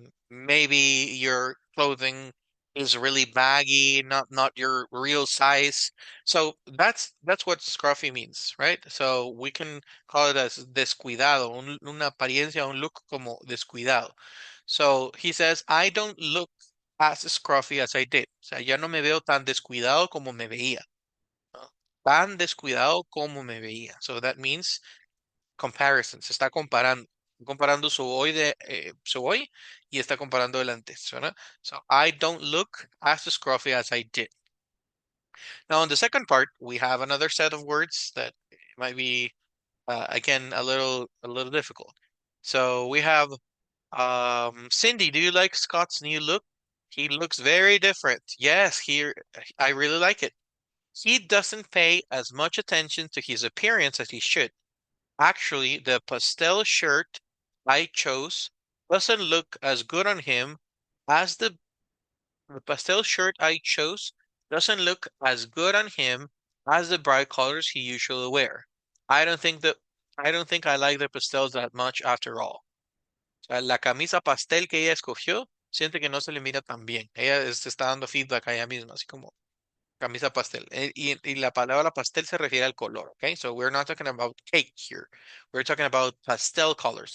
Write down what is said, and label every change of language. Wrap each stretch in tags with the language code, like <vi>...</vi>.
<en>Maybe your clothing is really baggy, not your real size. So that's what scruffy means, right? So we can call it as</en> <es>descuidado, una apariencia, un look como descuidado.</es> <en>So he says, I don't look as scruffy as I did.</en> <es>O sea, ya no me veo tan descuidado como me veía. ¿No? Tan descuidado como me veía.</es> <en>So that means comparison,</en> <es>se está comparando su hoy su hoy y está comparando el antes, ¿verdad?</es> <en>So I don't look as scruffy as I did. Now in the second part, we have another set of words that might be again a little difficult. So we have Cindy, do you like Scott's new look? He looks very different. Yes, I really like it. He doesn't pay as much attention to his appearance as he should. Actually, the pastel shirt I chose doesn't look as good on him as the pastel shirt I chose doesn't look as good on him as the bright colors he usually wear. I don't think that I don't think I like the pastels that much after all.</en> <es>O sea, la camisa pastel que ella escogió, siente que no se le mira tan bien. Ella se está dando feedback a ella misma, así como camisa pastel. Y la palabra pastel se refiere al color, okay?</es> <en>So we're not talking about cake here. We're talking about pastel colors.</en>